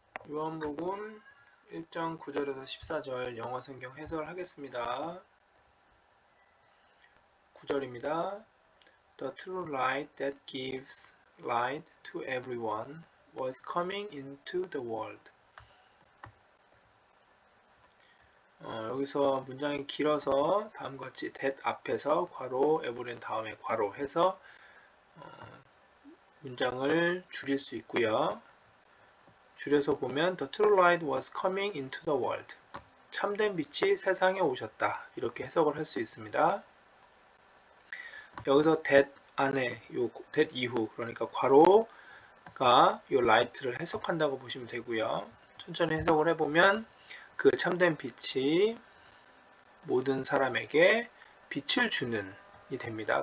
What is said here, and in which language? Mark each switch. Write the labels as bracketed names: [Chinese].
[Korean] 요한복음 1장 9절에서 14절 영어 성경 해설하겠습니다. 9절입니다. [English] The true light that gives light to everyone was coming into the world. [Korean] 여기서 문장이 길어서 다음과 같이 that 앞에서 괄호, 에브린 다음에 괄호 해서 문장을 줄일 수 있고요. 줄여서 보면 [English] The true light was coming into the world. [Korean] 참된 빛이 세상에 오셨다. 이렇게 해석을 할 수 있습니다. 여기서 that 안에, that 이후, 그러니까 괄호가 이 light를 해석한다고 보시면 되고요. 천천히 해석을 해보면 그 참된 빛이 모든 사람에게 빛을 주는 이 됩니다.